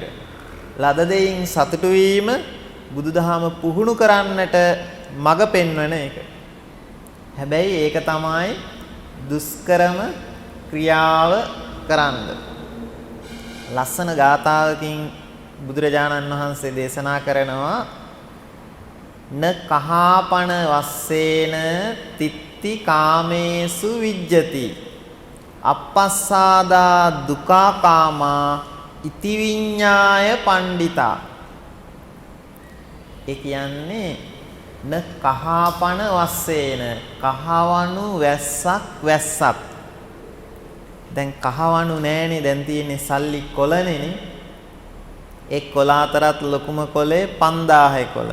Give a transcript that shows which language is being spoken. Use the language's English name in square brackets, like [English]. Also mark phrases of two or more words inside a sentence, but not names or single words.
[Sinhala] ලද දෙයින් සතුටු වීම බුදුදහම පුහුණු කරන්නට මඟ පෙන්වන එක. හැබැයි ඒක තමයි දුෂ්කරම ක්‍රියාව කරන්න. ලස්සන ගාථාවකින් බුදුරජාණන් වහන්සේ දේශනා කරනවා [Pali] න කහාපන වස්සේන තිත්ති කාමේසු විජ්ජති අපස්සාදා දුකා කාමා ඉති විඤ්ඤාය පණ්ඩිතා. [Sinhala] ඒ කියන්නේ [Pali] න කහාපන වස්සේන [Sinhala] කහවණු වැස්සක්. දැන් කහවණු නෑනේ, දැන් තියෙන්නේ සල්ලි කොළනේ. ඒ කොළ අතරත් ලොකුම කොළේ 5000 කොළ.